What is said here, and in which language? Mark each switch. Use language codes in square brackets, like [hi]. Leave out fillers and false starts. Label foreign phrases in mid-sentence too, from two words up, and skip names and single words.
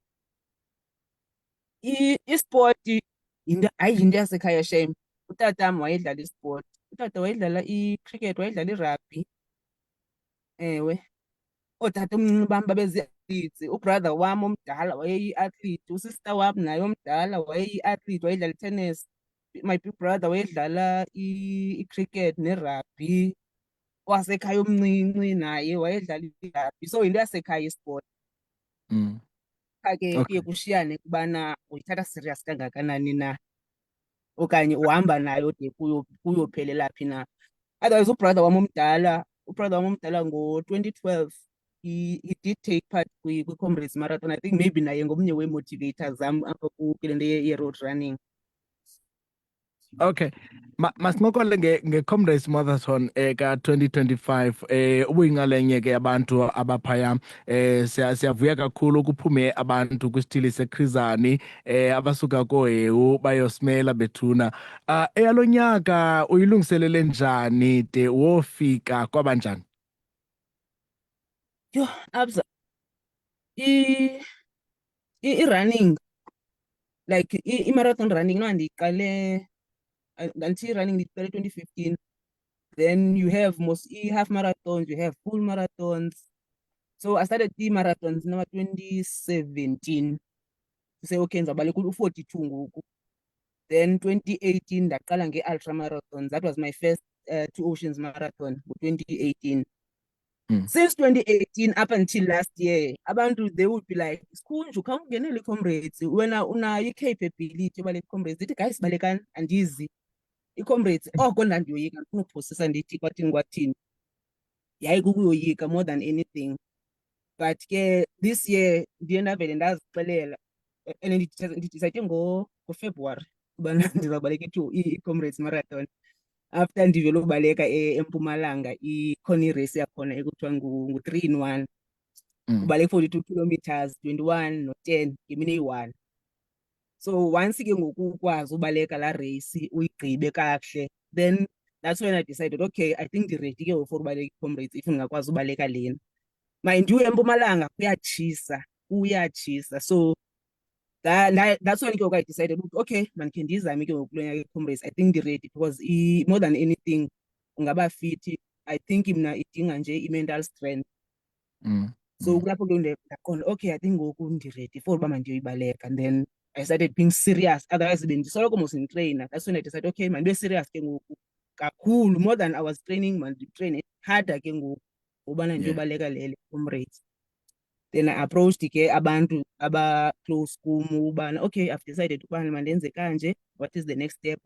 [xh] Isport hayi yinto yasekhaya shame. Utatam wayedlala isport, utata wayedlala i-cricket, wayedlala i-rugby. Ewe, ootata omncinci bam babezi-athletes. Ubrother wam omdala wayeyi-athlete, usista wam naye omdala wayeyi-athlete, wayedlala i-tennis. [en] My big brother [xh] wayedlala i-cricket ne-rugby. Wasekhaya omncinci naye wayedlala i-rugby. So yinto yasekhaya isport. Mm. Qha ke kuye Okay. kushiyane kubana uyithatha serious kangakanani na, okanye uhamba nayo de kuyophelela phi na. Otherwise ubrother wam omdala ngo-2012 [en] he did take part [xh] kwi-Comrades Marathon. [en] I think maybe [xh] naye ngomnye wee-motivators zam apha kule nto ye-road running. Okay. Masincokole nge-Comrades Marathon ka-2025. Ubuyinxalenye ke abantu abaphaya. Siyavuya kakhulu ukuphume abantu kwisithili seKhrizani abasuka kooHewu bayosimela bethuna. Eyalo nyaka uyilungiselele njani de wofika kwabanjani? Yho, Abza, i-running, like i- [en] marathon running [xh] no ndiyiqale, ndandithi i-running ndiyiqale 2015. [en] Then you have half marathons, you have full marathons. So I started i-marathons number 2017 to say okay [xh] ndizabaleka u-42 ngoku. Then 2018 ndaqala nge-ultra marathons. [en] That was my first Two Oceans Marathon ngo-2018. Mm. Since 2018 up until last year, abantu they would be like, [xh] Sikhunju, khawungenele i-Comrades, wena unayo i-capability yobaleka i-Comrades. Ndithi guys, balekani, andizi. I-Comrades oko ndandiyoyika, ndifuna uphosisa ndithi kwathini yayi kukuyoyika [en] more than anything. [xh] But ke [en] this year [xh] ndiye ndavele ndazixelela, and ndidicide ngoFebruwari ubana ndizawubaleka i-Comrades Marathon after ndivele ubaleka eMpumalanga i-Connie race yakhona ekuthiwa ngu-3-in-1. Mm. Ubaleka 42 kilometers, 21 no-10 ngemini eyi-1. So once ke ngoku ukwazi ubaleka laa race uyigqibe kakuhle, [en] then that's when I decided, okay, I think ndi-ready ke for ubaleka i-Comrades if [xh] ndingakwazi ubaleka lena. [en] Mind you, [xh] eMpumalanga kuyatshisa. [en] So that's when [xh] ke ngoku [en] I decided, okay, [xh] mandikhe ndizame ke ngoku kulo nyaka i-Comrades. [en] I think ndi-ready because more than anything ungaba fit. I think [xh] mna idinga nje [en] i-mental strength. Mm. [xh] So kulapho ke ndaqonda, okay, [en] I think [xh] ngoku ndi-ready for uba mandiyoyibaleka. [en] And then I started being serious. [xh] Otherwise bendisoloko mos nditreyina. [en] That's when I decided, [xh] okay, mandibe serious ke ngoku kakhulu, [en] more than I was training, manditraine harder [xh] ke ngoku ubana [en] Yeah. [xh] ndiyobaleka lele Comrades. [en] Then I approached [xh] ke abantu aba-close kum ubana, [en] okay, I've decided [xh] ukubana mandenze kanje, [en] what is the next step?